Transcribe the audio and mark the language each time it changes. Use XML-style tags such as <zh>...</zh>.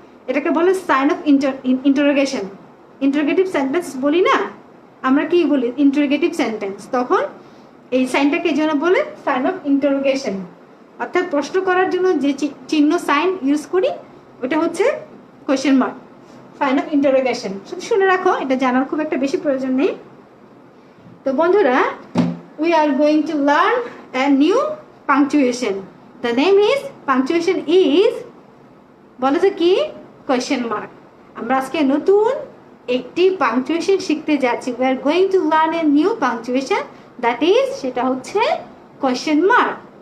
<bn>এটাকে বলে sign of interrogation. Interrogative sentence বলি না আমরা, কি বলি ইন্টারোগেটিভ সেন্টেন্স, তখন এই সাইনটাকে এই জন্য বলে সাইন অফ ইন্টারোগেশন, অর্থাৎ প্রশ্ন করার জন্য যে চিহ্ন সাইন ইউজ করি ওটা হচ্ছে question mark, sign of interrogation. শুধু শুনে রাখো, এটা জানার খুব একটা বেশি প্রয়োজন নেই। তো বন্ধুরা,</bn> <en>we are going to learn a new punctuation. The name is, punctuation is,</en> <bn>বলো তো কি,</bn> <en>Question mark.</en> <bn>আমরা আজকে নতুন একটি পাংচুয়েশন শিখতে যাচ্ছি।</bn> <en>we are going to learn a new punctuation, that is,</en> <bn>সেটা হচ্ছে</bn> <en>Question mark.</en>